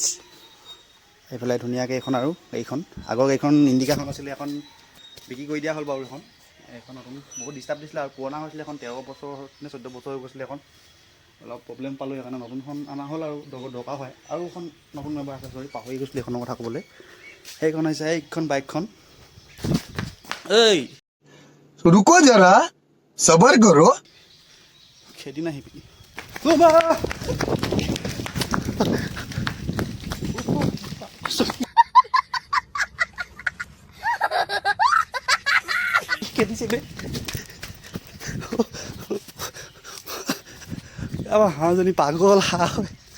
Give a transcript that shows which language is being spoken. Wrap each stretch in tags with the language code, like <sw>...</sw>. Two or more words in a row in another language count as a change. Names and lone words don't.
<as>এইফালে ধুনীয়াকৈ এইখন আৰু এইখন আগৰ এইখন ইণ্ডিকাখন আছিলে, এখন বিক্ৰী কৰি দিয়া হ'ল বাৰু। এইখন নতুন বহুত ডিষ্টাৰ্ব দিছিলে আৰু পুৰণা হৈছিলে, এখন 13 বছৰ নে 14 বছৰ হৈ গৈছিলে। এখন অলপ প্ৰব্লেম পালোঁ, সেইকাৰণে নতুনখন অনা হ'ল আৰু দৰকাৰ হয়। আৰু এখন নতুন মেম্বাৰ আছে, চৰি পাহৰি গৈছিলোঁ এইখনৰ কথা ক'বলৈ। সেইখন হৈছে এইখন বাইকখন। এই</as> <hi>रुको जरा सबर करो</hi> <as>খেদি নাহিবি। খেদিছিলে আমাৰ হাঁহজনী, পাগল হাঁহ হয়।</as>